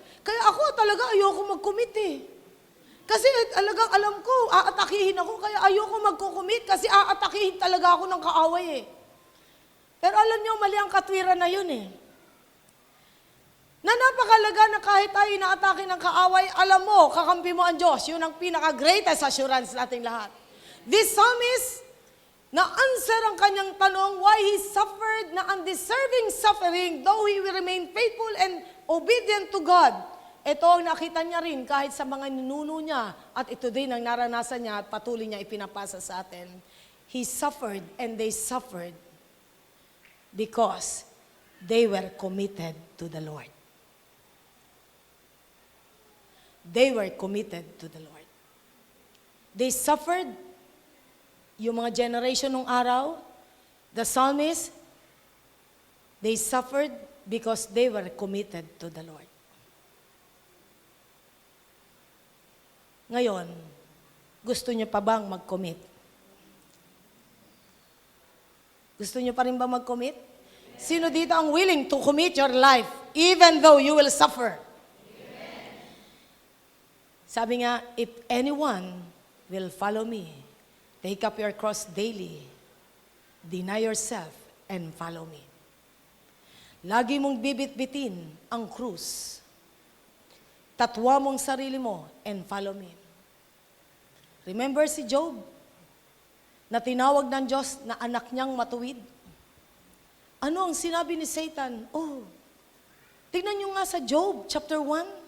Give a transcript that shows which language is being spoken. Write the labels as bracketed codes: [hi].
[tl] Kaya ako talaga ayoko mag-commit eh. Kasi talagang alam ko, aatakihin ako, kaya ayoko magko-commit kasi aatakihin talaga ako ng kaaway eh. Pero alam niyo, mali ang katwiran na yun eh. Na napakalaga na kahit tayo inaatake ng kaaway, alam mo, kakampi mo ang Diyos. Yun ang pinaka-greatest assurance nating lahat. [en] This psalmist, [tl] na-answer ang kanyang tanong [en] why he suffered na undeserving suffering, though he will remain faithful and obedient to God. [tl] Ito ang nakita niya rin kahit sa mga ninuno niya, at ito din ang naranasan niya at patuloy niya ipinapasa sa atin. [en] He suffered and they suffered because they were committed to the Lord. They were committed to the Lord. They suffered, [tl] yung mga generation ng araw, [en] the psalmist, they suffered because they were committed to the Lord. [tl] Ngayon, gusto niyo pa bang mag-commit? Gusto niyo pa rin ba mag-commit? Sino dito ang [en] willing to commit your life even though you will suffer? [tl] Sabi nga, [en] if anyone will follow me, take up your cross daily, deny yourself, and follow me. [tl] Lagi mong bibit-bitin ang krus. Tatwa mong sarili mo, [en] and follow me. [tl] Remember si Job, na tinawag ng Diyos na anak niyang matuwid? Ano ang sinabi ni Satan? Oh, tignan niyo nga sa Job, chapter 1.